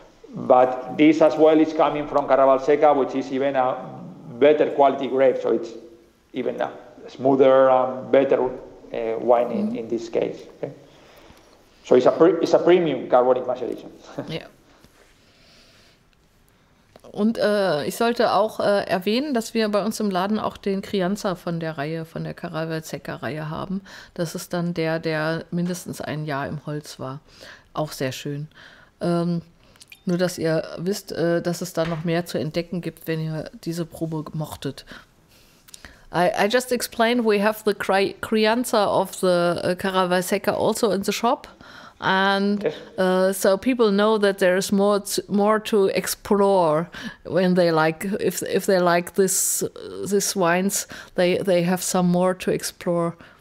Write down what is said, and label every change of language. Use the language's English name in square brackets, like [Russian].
[English] But this as well is coming from Carravalseca, which is even a better quality grape, so it's even a smoother and better wine in this case. Okay? So it's a premium carbonic maceration. [German] Ja. Und ich sollte auch erwähnen, dass wir bei uns im Laden auch den Crianza von der Carravalseca-Reihe haben. Das ist dann der mindestens ein Jahr im Holz war. Auch sehr schön. Nur, dass ihr wisst, dass es da noch mehr zu entdecken gibt, wenn ihr diese Probe mochtet. [English] I just explained we have the Crianza of the Carravalseca also in the shop. And so people know that there is more to explore when they if they like this wines, they have some more to explore.